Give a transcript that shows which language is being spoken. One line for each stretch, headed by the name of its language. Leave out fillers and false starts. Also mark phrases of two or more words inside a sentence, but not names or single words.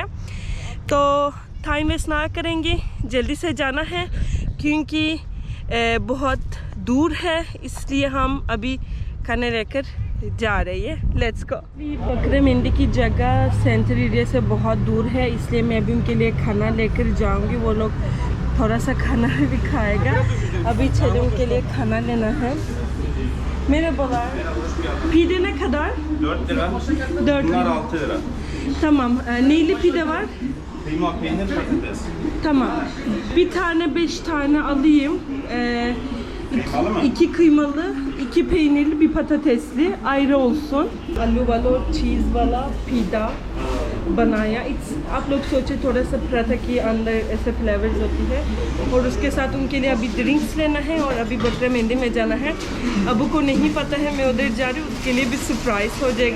Hindi: तो
English: time waste
Hindi: ना करेंगे, जल्दी से जाना है, क्योंकि बहुत दूर है, इसलिए हम अभी खाने लेकर जा रही है।
English: let's go.
Hindi: बकरा मेहंदी की जगह
English: center area
Hindi: से बहुत दूर है, इसलिए मैं अभी उनके लिए खाना लेकर जाऊंगी। वो लोग थोड़ा सा खाना भी खाएगा। अभी चले उनके लिए खाना लेना है।
Turkish: Merhabalar. Pide ne kadar? 4 lira. 4 Bunlar lira. 6 lira. Tamam. Neyli pide var? Kıyma, peynir, patates. Tamam. Bir tane 5 tane alayım. Kıymalı mı? 2 kıymalı, 2 peynirli, bir patatesli ayrı olsun.
Hindi: आलू वाला चीज़ वाला पिज़्ज़ा बनाया। आप लोग सोचे थोड़ा सा पराठा के अंदर ऐसे फ्लेवर्स होती है, और उसके साथ उनके लिए अभी ड्रिंक्स लेना है और अभी बकरा मेहंदी में जाना है। अबू को नहीं पता है मैं उधर जा रही हूँ, उसके लिए भी सरप्राइज हो जाएगा।